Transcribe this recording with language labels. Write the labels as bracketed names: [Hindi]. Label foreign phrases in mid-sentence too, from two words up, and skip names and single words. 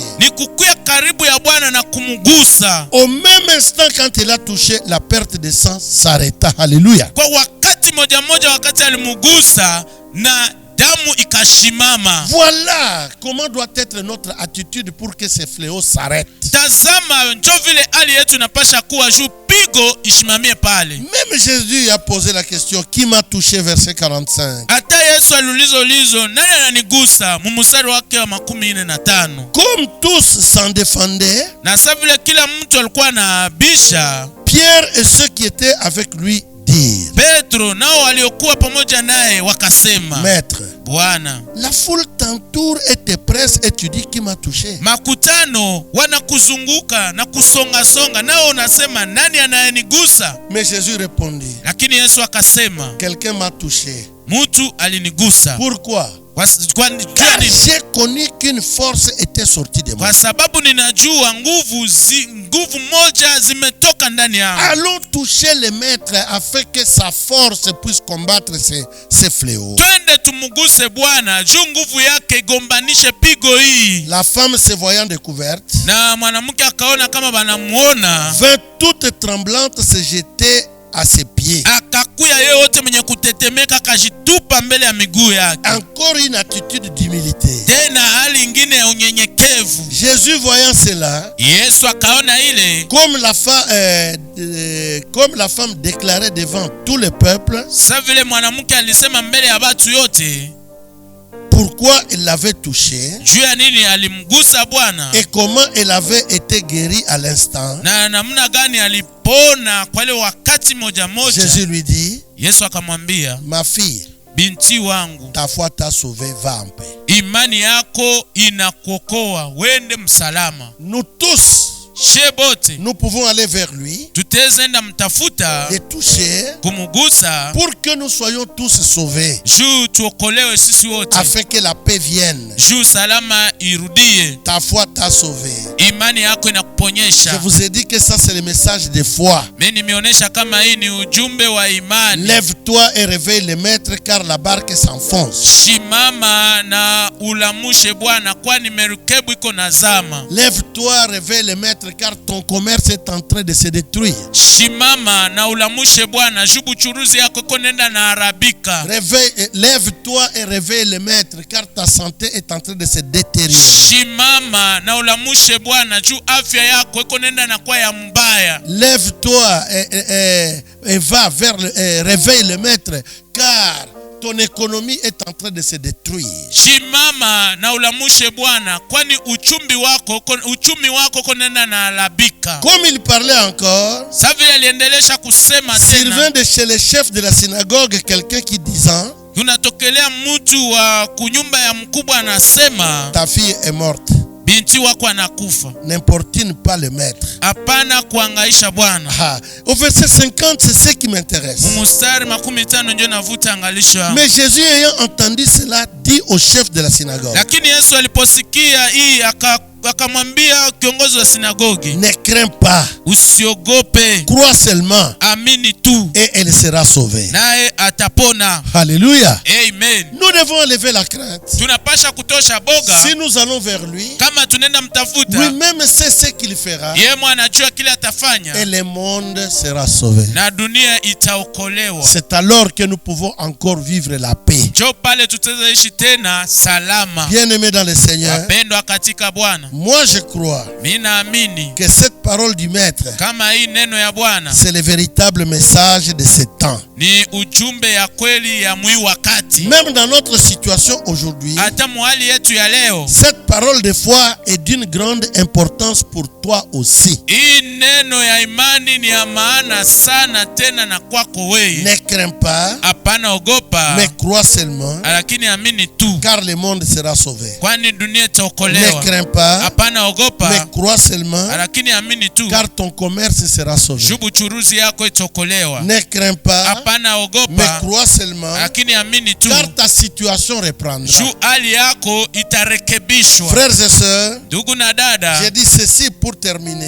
[Swahili] Ni kukuya karibu ya Bwana na kumugusa. [French] Au même instant quand il a touché, la perte de sang s'arrêta. Alléluia. [Swahili] Kwa wakati moja wakati alimugusa na damu ikashimama. [French] Voilà comment doit être notre attitude pour que ces fléaux s'arrêtent. [Swahili] Tazama njoo vile hali yetu inapasha kuwa juu pigo ishimamie pale. [French] Même Jésus a posé la question, qui m'a touché, verset 45. [Swahili] Hata Yesu aliulizo nani ananigusa mstari wake wa 45. [French] Comme tous s'en défendaient, [Swahili] Na sasa vile kila mtu alikuwa na bisha, [French] Pierre et ceux qui étaient avec lui dirent, [Swahili] Petro nao waliokuwa pamoja naye wakasema, [French] Maître, [Swahili] Bwana, [French] la foule t'entoure et te presse et tu dis qui m'a touché. [Swahili] makutano wanakuzunguka na kusonga nao unasema nani anayenigusa? [French] Mais Jésus répondit, [Swahili] Lakini Yesu akasema, [French] quelqu'un m'a touché. [Swahili] mtu alinigusa. [French] Pourquoi? [Swahili] Kwa [French] J'ai connu qu'une force était sortie de moi. [Swahili] Kwa sababu ninajua nguvu moja zimetoka ndani yangu. [French] Allons toucher le maître afin que sa force puisse combattre ces fléaux. [Swahili] Twende tumuguse Bwana juu nguvu yake igombanishe pigo hii. [French] La femme se voyant découverte, [Swahili] Na mwanamke akaona kama banamuona, [French] vint toute tremblante se jeter à ses pieds. [Swahili] akakuya yeye wote mwenye kutetemeka akajitupa mbele ya miguu yake. [French] Encore une attitude d'humilité. [Swahili] Tena hali ingine ya unyenyekevu. [French] Jésus voyant cela, [Swahili] Yesu akaona ile, [French] comme la femme déclarait devant tout le peuple, [Swahili] sasa vile mwanamke alisema mbele ya watu yote [French] pourquoi elle l'avait touché [Swahili] juu ya nini alimgusa Bwana [French] et comment elle avait été guérie à l'instant. [Swahili] na namna gani alipona kwa ile wakati moja. [French] Jésus lui dit, [Swahili] Yesu akamwambia, [French] ma fille, [Swahili] binti wangu, [French] ta foi t'a sauvé, va en paix. [Swahili] imani yako inakuokoa, wende msalama. [French] Nous tous, [Swahili] Shebote [French] nous pouvons aller vers lui, [Swahili] tutezenda mtafuta [French] les toucher, [Swahili] kumugusa [French] pour que nous soyons tous sauvés, [Swahili] juu tuokolewe sisi wote, [French] afin que la paix vienne. [Swahili] juu salama irudie. [French] Ta foi t'a sauvé. [Swahili] Imani yako [French] Je [Swahili] inakuponyesha. [French] vous ai dit que ça c'est le message de foi. [Swahili] Mimi nimeonyesha kama hii ni ujumbe wa imani. [French] Lève-toi et réveille le maître car la barque s'enfonce. [Swahili] Shimama na ulamushe Bwana, kwani merikebu iko nazama. [French] Lève-toi, réveille le maître car ton commerce est en train de se détruire. [Swahili] Shimama na ulamushe Bwana, jubu churuzi yako iko nenda na harabika. [French] Lève-toi et réveille le maître car ta santé est en train de se détériorer. [Swahili] Shimama na ulamushe Bwana, juu afya yako iko nenda na kwa ya mbaya. [French] Lève-toi et va vers réveille le maître car ton économie est en train de se détruire. [Swahili] Shimama na ulamushe Bwana, kwani uchumi wako konenda na harabika. [French] Comme il parlait encore, [Swahili] Sasa vile aliendelesha kusema [French] s'il [Swahili] tena, [French] vint de chez le chef de la synagogue quelqu'un qui disant, [Swahili] tunatokelea mtu wa kunyumba ya mkubwa anasema, [French] ta fille est morte, [Swahili] binti wako anakufa. [French] n'importune pas le maître. [Swahili] Hapana kuangaisha Bwana. [French] Au verset 50, c'est ce qui m'intéresse. [Swahili] Mstari 15 ndio navuta angalisho yangu. [French] Mais Jésus ayant entendu cela, dit au chef de la synagogue, [Swahili] Lakini Yesu aliposikia hii akamwambia kiongozi wa sinagogi, [French] ne crains pas, [Swahili] usiogope, [French] crois seulement [Swahili] amini tu [French] et elle sera sauvée. [Swahili] naye atapona. [French] Alléluia. [Swahili] Amen. [French] Nous devons enlever la crainte. [Swahili] Tunapasha kutosha boga. [French] Si nous allons vers lui, [Swahili] Kama tunenda mtafuta, [French] lui-même sait ce qu'il fera [Swahili] yeye anajua kile atafanya [French] et le monde sera sauvé. [Swahili] na dunia itaokolewa. [French] C'est alors que nous pouvons encore vivre la paix. [Swahili] Jo pale tutaishi tena salama. [French] Bien-aimés dans le Seigneur, [Swahili] Wapendwa katika Bwana, [French] moi je crois [Swahili] mimi naamini [French] que cette parole du Maître, [Swahili] kama hii neno ya Bwana [French] c'est le véritable message de ce temps. [Swahili] ni ujumbe ya kweli ya mwi wakati. [French] même dans notre situation aujourd'hui, [Swahili] hata muhali yetu ya leo, [French] cette parole de foi est d'une grande importance pour toi aussi. [Swahili] hii neno ya imani ni ya maana sana tena na kwako wewe. [French] Ne crains pas, [Swahili] Hapana ogopa, [French] mais crois seulement, [Swahili] lakini amini tu, [French] car le monde sera sauvé. [Swahili] kwani dunia [French] Ne [Swahili] itaokolewa. [French] crains pas, [Swahili] Hapana [French] mais [Swahili] ogopa, [French] crois seulement, [Swahili] lakini amini tu, [French] car ton commerce sera sauvé. [Swahili] jubu churuzi yako itaokolewa. [French] Ne crains pas, [Swahili] Hapana [French] mais [Swahili] ogopa, [French] crois seulement, [Swahili] lakini amini tu, [French] car ta situation reprendra. [Swahili] juu hali yako itarekebishwa. [French] Frères et sœurs, [Swahili] Ndugu na dada, [French] j'ai dit ceci pour terminer.